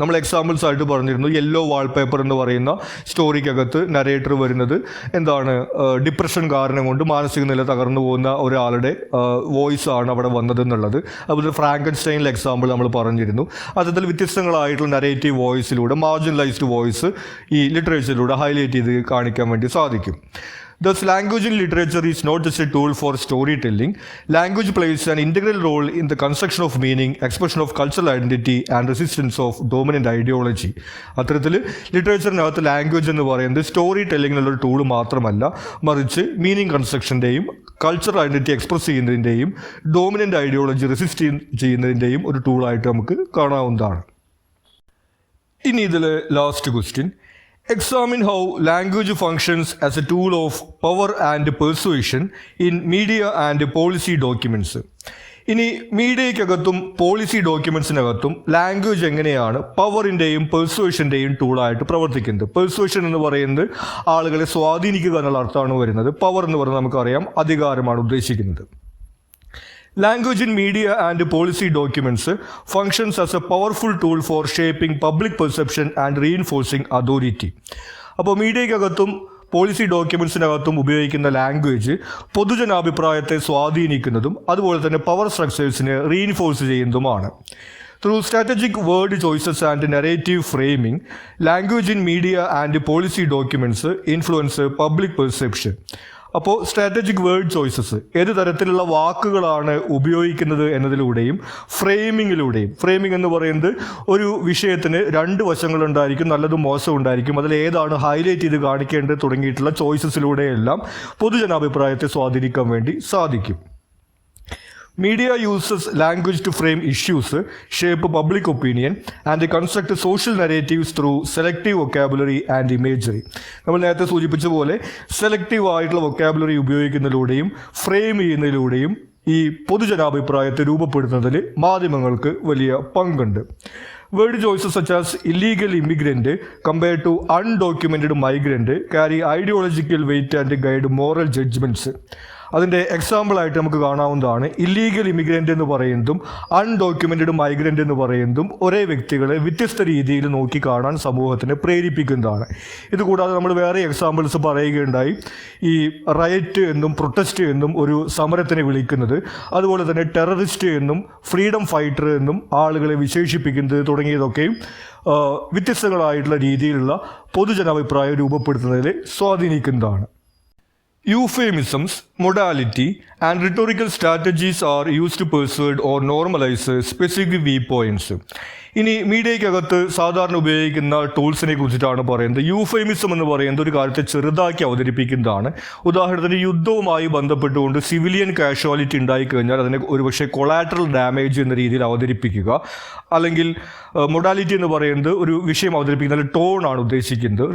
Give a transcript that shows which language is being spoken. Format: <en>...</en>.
<ml>നമ്മൾ എക്സാമ്പിൾസ് ആയിട്ട് പറഞ്ഞിരുന്നു യെല്ലോ വാൾപേപ്പർ എന്ന് പറയുന്ന സ്റ്റോറിക്കകത്ത് നരേറ്റർ വരുന്നത് എന്താണ്, ഡിപ്രഷൻ കാരണം കൊണ്ട് മാനസിക നില തകർന്നു പോകുന്ന ഒരാളുടെ വോയിസ് ആണ് അവിടെ വന്നതെന്നുള്ളത്. അതുപോലെ ഫ്രാങ്കൻസ്റ്റൈനിലെ എക്സാമ്പിൾ നമ്മൾ പറഞ്ഞിരുന്നു. അതിൽ വ്യത്യസ്തങ്ങളായിട്ടുള്ള നരേറ്റീവ് വോയിസിലൂടെ മാർജിനലൈസ്ഡ് വോയിസ് ഈ ലിറ്ററേച്ചറിലൂടെ ഹൈലൈറ്റ് ചെയ്ത് കാണിക്കാൻ വേണ്ടി സാധിക്കും.</ml> <en>Thus, language in literature is not just a tool for storytelling. Language plays an integral role in the construction of meaning, expression of cultural identity and resistance of dominant ideology.</en> <ml>അത്തരത്തിൽ ലിറ്ററേച്ചറിനകത്ത് language എന്ന് പറയുന്നത് story ടെല്ലിങ്ങിനുള്ളൊരു tool മാത്രമല്ല, മറിച്ച് meaning കൺസ്ട്രക്ഷൻ്റെയും cultural identity express ചെയ്യുന്നതിൻ്റെയും dominant ideology resist ചെയ്യുന്നതിൻ്റെയും ഒരു ടൂളായിട്ട് നമുക്ക് കാണാവുന്നതാണ്. ഇനി ഇതിൽ last question,</ml> <en>examine how language functions as a tool of power and persuasion in media and policy documents.</en> <ml>ഇനി മീഡിയയ്ക്കകത്തും പോളിസി ഡോക്യുമെൻറ്റ്സിനകത്തും ലാംഗ്വേജ് എങ്ങനെയാണ് പവറിൻ്റെയും പെർസുവേഷൻ്റെയും ടൂളായിട്ട് പ്രവർത്തിക്കുന്നത്. പെർസുവേഷൻ എന്ന് പറയുന്നത് ആളുകളെ സ്വാധീനിക്കുക എന്നുള്ള അർത്ഥമാണ് വരുന്നത്. പവർ എന്ന് പറയുന്നത് നമുക്കറിയാം അധികാരമാണ് ഉദ്ദേശിക്കുന്നത്.</ml> <en>Language in media and policy documents functions as a powerful tool for shaping public perception and reinforcing authority.</en> <ml>അപ്പോൾ മീഡിയയ്ക്കകത്തും പോളിസി ഡോക്യുമെൻറ്റ്സിനകത്തും ഉപയോഗിക്കുന്ന ലാംഗ്വേജ് പൊതുജനാഭിപ്രായത്തെ സ്വാധീനിക്കുന്നതും അതുപോലെ തന്നെ power സ്ട്രക്ചേഴ്സിനെ reinforce ചെയ്യുന്നതുമാണ്.</ml> <en>Through strategic word choices and narrative framing, language in media and policy documents influence public perception.</en> <ml>അപ്പോൾ strategic word choices ഏത് തരത്തിലുള്ള വാക്കുകളാണ് ഉപയോഗിക്കുന്നത് എന്നതിലൂടെയും framing എന്ന് പറയുന്നത് ഒരു വിഷയത്തിന് രണ്ട് വശങ്ങളുണ്ടായിരിക്കും, നല്ലതും മോശവും ഉണ്ടായിരിക്കും. അതിൽ ഏതാണ് ഹൈലൈറ്റ് ചെയ്ത് കാണിക്കേണ്ടത് തുടങ്ങിയിട്ടുള്ള ചോയ്സസിലൂടെയെല്ലാം പൊതുജനാഭിപ്രായത്തെ സ്വാധീനിക്കാൻ വേണ്ടി സാധിക്കും.</ml> <en>Media uses language to frame issues, shape public opinion, and construct social narratives through selective vocabulary and imagery.</en> <ml>നമ്മൾ നേരത്തെ സൂചിപ്പിച്ച പോലെ സെലക്റ്റീവ് ആയിട്ടുള്ള വൊക്കാബുലറി ഉപയോഗിക്കുന്നതിലൂടെയും ഫ്രെയിം ചെയ്യുന്നതിലൂടെയും ഈ പൊതുജനാഭിപ്രായത്തെ രൂപപ്പെടുത്തുന്നതിൽ മാധ്യമങ്ങൾക്ക് വലിയ പങ്കുണ്ട്.</ml> <en>Word choices such as illegal immigrant compared to undocumented migrant carry ideological weight and guide moral judgments.</en> <ml>അതിൻ്റെ എക്സാമ്പിളായിട്ട് നമുക്ക് കാണാവുന്നതാണ് ഇല്ലീഗൽ ഇമിഗ്രൻ്റ് എന്ന് പറയുന്നതും അൺഡോക്യുമെൻറ്റഡ് മൈഗ്രൻ്റ് എന്ന് പറയുന്നതും ഒരേ വ്യക്തികളെ വ്യത്യസ്ത രീതിയിൽ നോക്കി കാണാൻ സമൂഹത്തിനെ പ്രേരിപ്പിക്കുന്നതാണ്. ഇതുകൂടാതെ നമ്മൾ വേറെ എക്സാമ്പിൾസ് പറയുകയുണ്ടായി. ഈ റയറ്റ് എന്നും പ്രൊട്ടസ്റ്റ് എന്നും ഒരു സമരത്തിനെ വിളിക്കുന്നത്, അതുപോലെ തന്നെ ടെററിസ്റ്റ് എന്നും ഫ്രീഡം ഫൈറ്റർ എന്നും ആളുകളെ വിശേഷിപ്പിക്കുന്നത് തുടങ്ങിയതൊക്കെയും വ്യത്യസ്തങ്ങളായിട്ടുള്ള രീതിയിലുള്ള പൊതുജനാഭിപ്രായം രൂപപ്പെടുത്തുന്നതിൽ സ്വാധീനിക്കുന്നതാണ്.</ml> <en>Euphemisms, modality, and rhetorical strategies are used to persuade or normalize specific viewpoints.</en> <ml>ഇനി മീഡിയയ്ക്കകത്ത് സാധാരണ ഉപയോഗിക്കുന്ന ടൂൾസിനെ കുറിച്ചിട്ടാണ് പറയുന്നത്. യൂഫെമിസം എന്ന് പറയുന്നത് ഒരു കാര്യത്തെ ചെറുതാക്കി അവതരിപ്പിക്കുന്നതാണ്. ഉദാഹരണത്തിന് യുദ്ധവുമായി ബന്ധപ്പെട്ടുകൊണ്ട് സിവിലിയൻ കാഷ്വാലിറ്റി ഉണ്ടായിക്കഴിഞ്ഞാൽ അതിനെ ഒരുപക്ഷെ കൊളാറ്ററൽ ഡാമേജ് എന്ന രീതിയിൽ അവതരിപ്പിക്കുക. അല്ലെങ്കിൽ മൊഡാലിറ്റി എന്ന് പറയുന്നത് ഒരു വിഷയം അവതരിപ്പിക്കുന്ന ടോണാണ് ഉദ്ദേശിക്കുന്നത്.</ml>